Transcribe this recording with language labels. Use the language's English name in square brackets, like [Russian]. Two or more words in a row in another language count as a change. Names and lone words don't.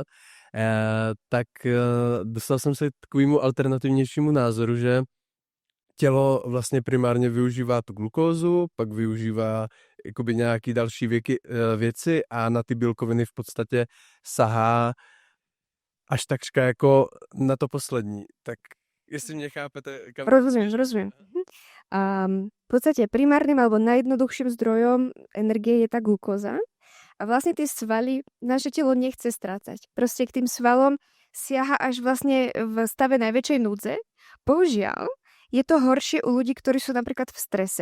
[Czech] Tak dostal jsem se k takovému alternativnějšímu názoru, že tělo vlastně primárně využívá tu glukózu, pak využívá jakoby nějaký další věci a na ty bílkoviny v podstatě sahá až takřka jako na to poslední. Tak jestli mě chápete... [Slovak] Rozumiem. V podstate primárnym alebo najjednoduchším zdrojom energie je tá glukóza. A vlastne tie svaly naše telo nechce strácať. Proste k tým svalom siaha až vlastne v stave najväčšej núdze. Bohužiaľ, je to horšie u ľudí, ktorí sú napríklad v strese.